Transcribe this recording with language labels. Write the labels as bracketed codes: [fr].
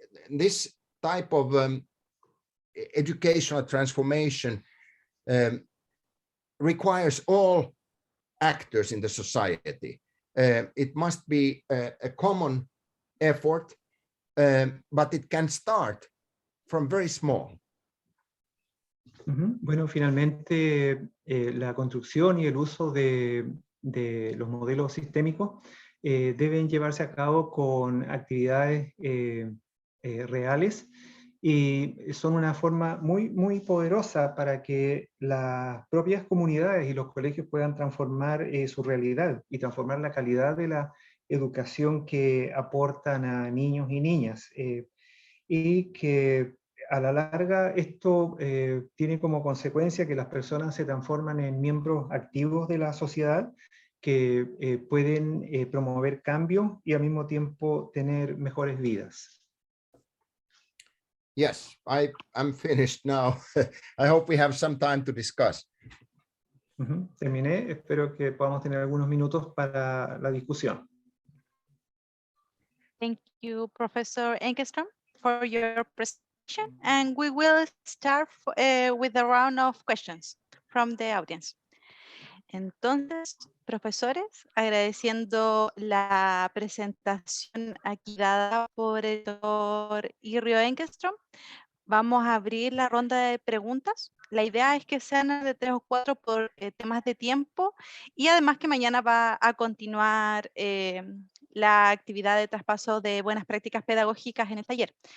[en] This type of educational transformation requires all actors in the society. It must be a common effort, but it can start from very small. [es] Bueno, finalmente la construcción y el uso de los modelos sistémicos deben llevarse a cabo con actividades reales, y son una forma muy poderosa para que las propias comunidades y los colegios puedan transformar su realidad y transformar la calidad de la educación que aportan a niños y niñas, y que a la larga esto tiene como consecuencia que las personas se transforman en miembros activos de la sociedad que pueden promover cambios y al mismo tiempo tener mejores vidas. [en] Yes, I'm finished now. I hope we have some time to discuss. [es] Terminé, espero que podamos tener algunos minutos para la discusión. [en] Thank you, Professor Engeström, for your presentation. And we will start with a round of questions from the audience. [es] Entonces, profesores, agradeciendo la presentación aquí dada por el doctor Yrjö Engeström, vamos a abrir la ronda de preguntas. La idea es que sean de 3 o 4 por temas de tiempo, y además que mañana va a continuar la actividad de traspaso de buenas prácticas pedagógicas en el taller.